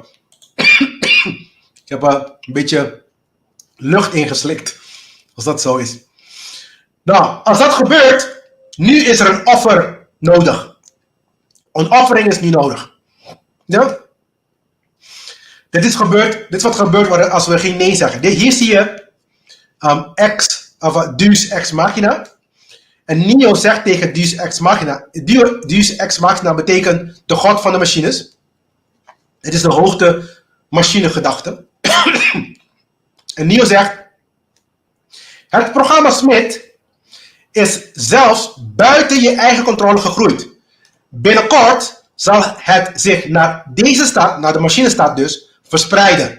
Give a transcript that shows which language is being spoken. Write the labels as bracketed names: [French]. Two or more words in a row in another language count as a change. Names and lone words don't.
[Dutch] Ik heb een beetje lucht ingeslikt. Als dat zo is. Nou, als dat gebeurt, nu is er een offer nodig. Een offering is nu nodig. Ja? Dit is wat gebeurt als we geen nee zeggen. Hier zie je [Latin] Deus ex machina. [Dutch] En Neo zegt tegen [Latin] Deus ex machina. Deus ex machina [Dutch] betekent de god van de machines. Het is de hoogte machinegedachte. En Neo zegt, het programma Smith is zelfs buiten je eigen controle gegroeid. Binnenkort zal het zich naar deze stad, naar de machinestad dus, verspreiden.